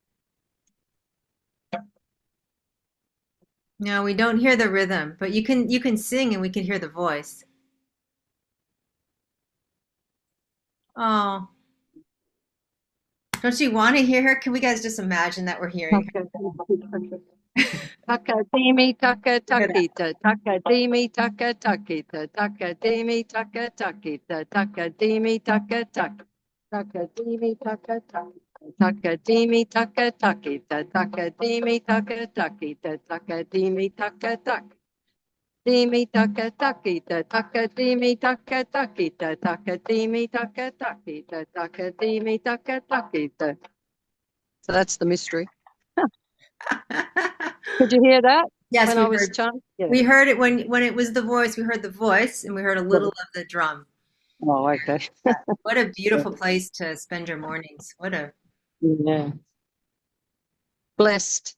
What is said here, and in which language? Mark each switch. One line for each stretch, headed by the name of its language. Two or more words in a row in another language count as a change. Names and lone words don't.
English: No, we don't hear the rhythm, but you can sing and we can hear the voice. Oh, don't you want to hear her? Can we guys just imagine that we're hearing her? Takadimi taka takita, takadimi taka takita, takadimi taka takita, takadimi taka tak, takadimi taka tak, takadimi taka takita, takadimi taka takita, takadimi taka tak, dimi taka takita, takadimi taka takita, takadimi taka takita, takadimi taka takita. So that's the mystery. Could you hear that? Yes, when I was yeah. We heard it when it was the voice. We heard the voice, and we heard a little of the drum. Oh, okay. What a beautiful place to spend your mornings. Blessed.